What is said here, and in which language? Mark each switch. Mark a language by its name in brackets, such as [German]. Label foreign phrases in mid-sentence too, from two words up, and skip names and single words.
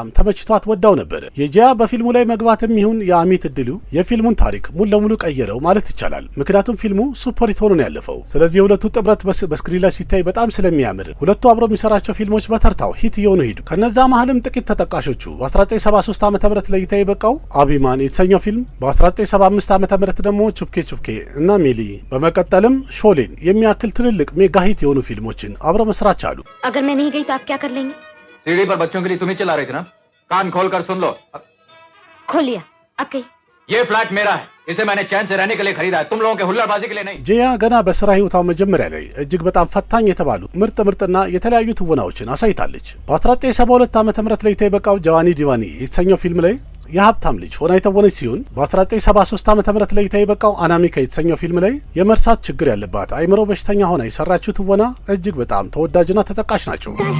[Amharic] ተመችቷት ወዳው ነበር። የጂያ በፊልሙ ላይ መግባትም ይሁን የአሚት እድሉ የፊልሙን ታሪክ ሙሉ ለሙሉ ቀየረው ማለት ይቻላል። ምክንያቱም ፊልሙ [English] super hit [Amharic] ሆኖ ነው ያለፈው። ስለዚህ የሁለቱ ጥምረት በስክሪን ላይ ሲታይ በጣም ስለሚያምር ሁለቱ አብረው የሚሰራቸው ፊልሞች በተርታው ሂት እየሆኑ ሄዱ። ከነዛ መሀልም ጥቂት ተጠቃሾቹ በ1973 ዓመተ ምህረት ላይ እይታ የበቃው አቢማን የተሰኘው ፊልም፣ በ1975 ዓመተ ምህረት ደግሞ ቹፕኬ ቹፕኬ እና ሚሊ፣ በመቀጠልም ሾሌን የሚያክል ትልልቅ [English] mega hit [Amharic] የሆኑ ፊልሞችን አብረው መስራት ቻሉ። [Hindi] अगर मैं नहीं गई तो आप क्या कर लेंगे? सीढ़ी पर बच्चों के लिए तुम ही चिल्ला रही थी ना, कान खोल कर सुन लो। खोलिया आप कही। ये फ्लैट मेरा है, इसे मैंने चैन से रहने के लिए खरीदा है, तुम लोगों के हुल्लड़बाजी के लिए नहीं। [Amharic] ጂያ ገና በስራ ህይወቷ መጀመሪያ ላይ እጅግ በጣም ፈታኝ የተባሉ ምርጥና የተለያዩ ትወናዎችን አሳይታለች። በ1972 ዓመተ ምህረት ላይ የበቃው ጃዋኒ ዲቫኒ የተሰኘው ፊልም ላይ የሀብታም ልጅ ሆና የተወነች ሲሆን በ1973 ዓመተ ምህረት ላይ የበቃው አናሚካ የተሰኘው ፊልም ላይ የመርሳት ችግር ያለባት አይምሮ በሽተኛ ሆና የሰራችው ትወና እጅግ በጣም ተወዳጅና ተጠቃሽ ናቸው።